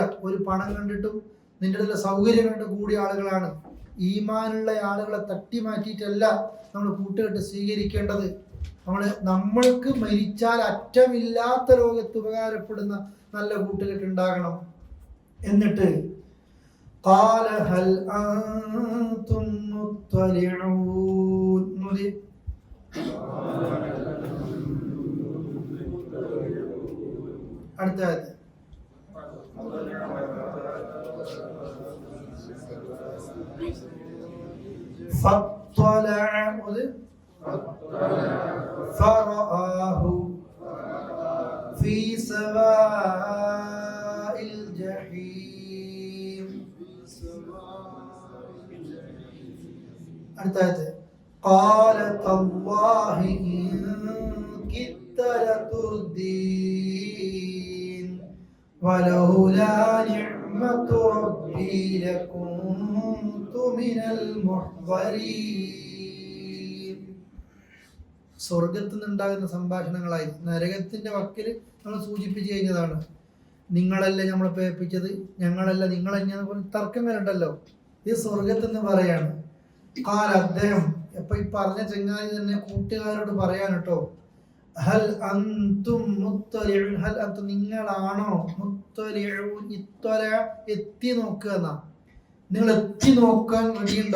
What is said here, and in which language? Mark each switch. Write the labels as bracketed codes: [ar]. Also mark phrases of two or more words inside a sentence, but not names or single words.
[ml] ഒരു പണം കണ്ടിട്ടും നിന്റെ അടുത്തുള്ള സൗകര്യം കണ്ടിട്ട് കൂടിയ ആളുകളാണ്. ഈമാനുള്ള ആളുകളെ തട്ടി മാറ്റിയിട്ടല്ല നമ്മൾ കൂട്ടുകെട്ട് സ്വീകരിക്കേണ്ടത്. നമ്മൾക്ക് മരിച്ചാൽ അറ്റമില്ലാത്ത ലോകത്ത് ഉപകാരപ്പെടുന്ന നല്ല കൂട്ടുകെട്ട് ഉണ്ടാകണം. [ar] എന്നിട്ട് قال هل أنتم مطلعون, [ml] അടുത്ത ആയത്ത് [ar] فاطلع فرآه في سواء الجحيم. [ml] അടുത്ത ആയത്ത് [ar] قال تالله إن كدت لتردين ولولا نعمة ربي لكنت من المحضرين. [ml] സ്വർഗത്തിൽ നിന്നുണ്ടാകുന്ന സംഭാഷണങ്ങളായി. നരകത്തിന്റെ വക്കിൽ നമ്മൾ സൂചിപ്പിച്ചു കഴിഞ്ഞതാണ്. നിങ്ങളല്ലേ നമ്മളെ പേപ്പിച്ചത്, ഞങ്ങളല്ല നിങ്ങൾ തന്നെയാണ് തർക്കം വരണ്ടല്ലോ. ഇത് സ്വർഗത്തിൽ നിന്ന് പറയാണ്. അദ്ദേഹം ഇപ്പൊ ഈ പറഞ്ഞ ചങ്ങാതി തന്നെ കൂട്ടുകാരോട് പറയാൻ കേട്ടോ, [ar] هل أنتم مطلعون, هل أنتم [ml] നിങ്ങളാണോ, മുത്തലിഊൻ, എത്തി നോക്കുക എന്നാ, നിങ്ങൾ എത്തി നോക്കാൻ വേണ്ടിയുണ്ടോ?